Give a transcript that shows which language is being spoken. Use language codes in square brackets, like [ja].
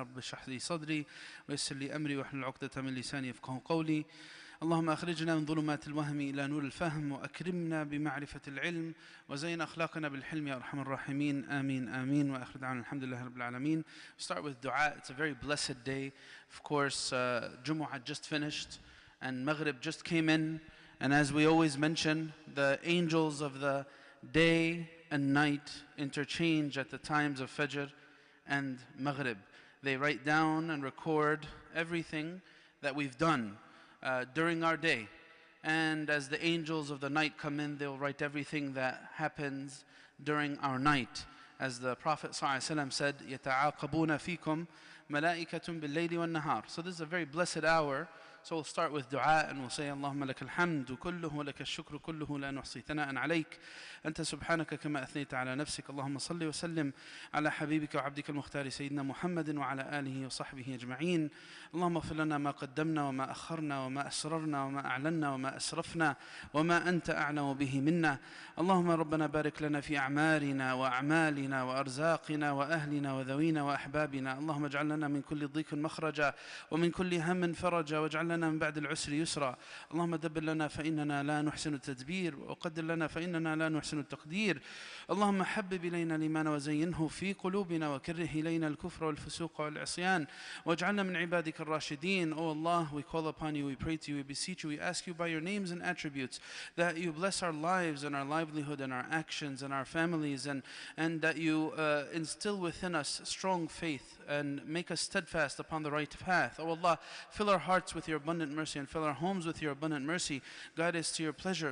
[ar] رب اشرح لي صدري ويسر لي أمري واحلل عقدة من لساني يفقهوا قولي. اللهم أخرجنا من ظلمات الوهم إلى نور الفهم وأكرمنا بمعرفة العلم وزين أخلاقنا بالحلم يا أرحم الراحمين. آمين آمين. وآخر دعوانا الحمد لله رب العالمين. [en] Start with dua. It's a very blessed day. Of course, Jumu'ah had just finished and Maghrib just came in. And as we always mention, the angels of the day and night interchange at the times of Fajr and Maghrib. They write down and record everything that we've done during our day. And as the angels of the night come in, they'll write everything that happens during our night. As the Prophet ﷺ said, [ar] يَتَعَاقَبُونَ فِيكُمْ مَلَائِكَةٌ بِاللَّيْلِ وَالنَّهَارِ. [en] So this is a very blessed hour. So we'll start with dua and we'll say [ar] اللهم لك الحمد كله ولك الشكر كله لا نحصي ثناء عليك أنت سبحانك كما أثنيت على نفسك. اللهم صل وسلم على حبيبك وعبدك المختار سيدنا محمد وعلى آله وصحبه أجمعين. اللهم اغفر لنا ما قدمنا وما أخرنا وما أسررنا وما أعلنا وما أسرفنا وما أنت أعلم به منا. اللهم ربنا بارك لنا في أعمارنا وأعمالنا وأرزاقنا وأهلنا وذوينا وأحبابنا. اللهم اجعل لنا من كل ضيق مخرجا ومن كل هم فرجا واجعل لنا من بعد العسر يسرا. اللهم دبر لنا فإننا لا نحسن التدبير وقدر لنا فإننا لا نحسن التقدير. اللهم حبب إلينا الإيمان وزينه في قلوبنا وكره إلينا الكفر والفسوق والعصيان واجعلنا من عبادك الراشدين. [en] O Allah, we call upon you, we pray to you, we beseech you, we ask you by your names and attributes that you bless our lives and our livelihood and our actions and our families, and that you instill within us strong faith and make us steadfast upon the right path. O Allah, fill our hearts with your abundant mercy and fill our homes with your abundant mercy. Guide us to your pleasure.